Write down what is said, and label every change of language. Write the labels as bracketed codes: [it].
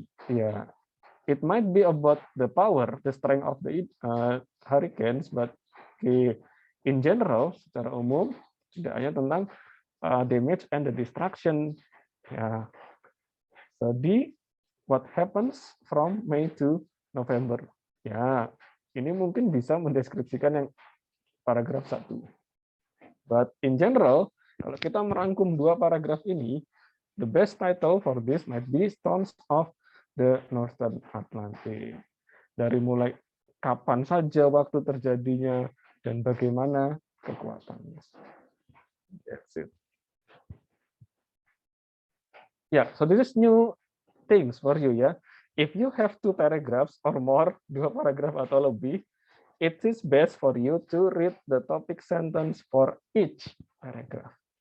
[en] Yeah, it might be about the power, the strength of the hurricanes, but in general, [id] secara umum, tidak hanya tentang [en] damage and the destruction. Ya. So D, what happens from May to November? [id] Ya, ini mungkin bisa mendeskripsikan yang paragraf 1. [en] But in general, [id] kalau kita merangkum 2 paragraf ini, [en] the best title for this might be Storms of the Northern Atlantic. [id] Dari mulai kapan saja waktu terjadinya dan bagaimana kekuatannya. [en] That's it. Yeah, so this is new things for you ya. If you have 2 paragraphs or more, [id] 2 paragraf atau lebih, [en] it is best for you to read the topic sentence for each paragraph.